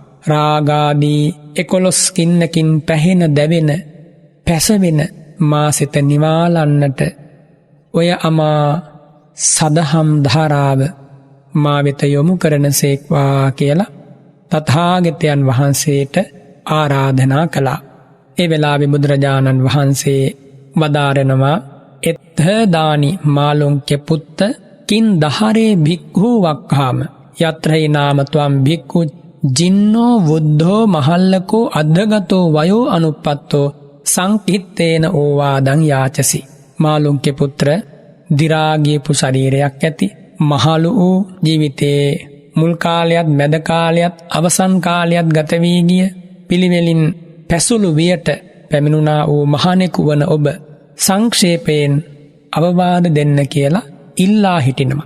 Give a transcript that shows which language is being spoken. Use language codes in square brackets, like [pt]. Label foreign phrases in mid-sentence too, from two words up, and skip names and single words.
[si] රාගාදී 11 කින්නකින් පැහෙන දැවෙන පැසවෙන මා සිත නිවාලන්නට ඔය අමා සදහම් ධාරාව මා වෙත යොමු කරන සේක්වා කියලා තථාගතයන් වහන්සේට ආරාධනා කළා. ඒ වෙලාවේ බුදුරජාණන් වහන්සේ වදාරනවා [pi] එත්ථ දානි මාළුන්ක්‍ය පුත්ත කින් දහරේ භික්ඛු වක්ඛාම යත්‍රහි නාම ත්වම් භික්ඛු ජින්නෝ වුද්ධෝ මහල්ලකෝ අද්දගතෝ වයෝ අනුප්පත්තෝ සංකිත්තේන ඕවාදං යාචසි. [si] මාළුන්ක්‍ය පුත්‍ර දිරාගියපු ශරීරයක් ඇති මහලු වූ ජීවිතයේ මුල් කාලයත් මැද කාලයත් අවසන් කාලයත් ගත වී ගිය පිළිවෙලින් පැසුළු වියට පැමිණුණා වූ මහණෙකු වන ඔබ සංක්ෂේපයෙන් අවවාද දෙන්න කියලා ඉල්ලා හිටිනවා.